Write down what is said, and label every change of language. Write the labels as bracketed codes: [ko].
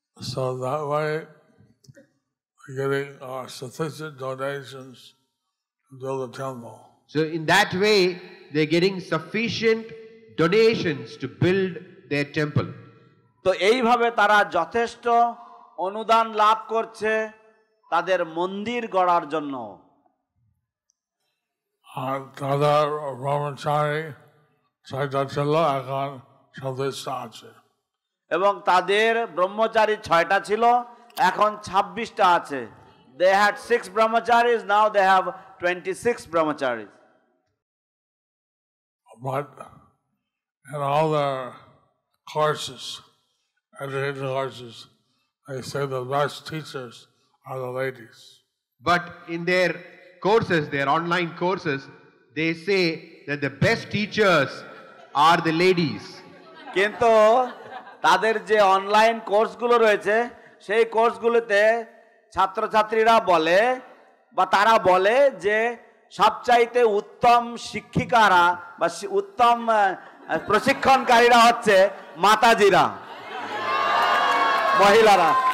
[en] So that way, getting sufficient donations to build a temple. So in that way, they're getting sufficient donations to build their temple. [bn] তো এইভাবে তারা যথেষ্ট অনুদান লাভ করছে তাদের মন্দির গড়ার জন্য। তাদের ব্রহ্মচারী 6টা ছিল, এখন 26টা আছে। এবং তাদের ব্রহ্মচারী 6টা ছিল, এখন 26টা আছে। [en] They had 6 brahmacharis, now they have 26 brahmacharis. But in all their courses, educational courses, they say the best teachers are the ladies. But in their courses, their online courses, they say that the best teachers are the ladies. [bn] কিন্তু তাদের যে online কোর্সগুলো রয়েছে সেই কোর্সগুলোতে ছাত্রছাত্রীরা বলে বা তারা বলে যে সবচাইতে উত্তম শিক্ষিকারা বা উত্তম প্রশিক্ষণকারীরা হচ্ছে মাতাজিরা, মহিলারা।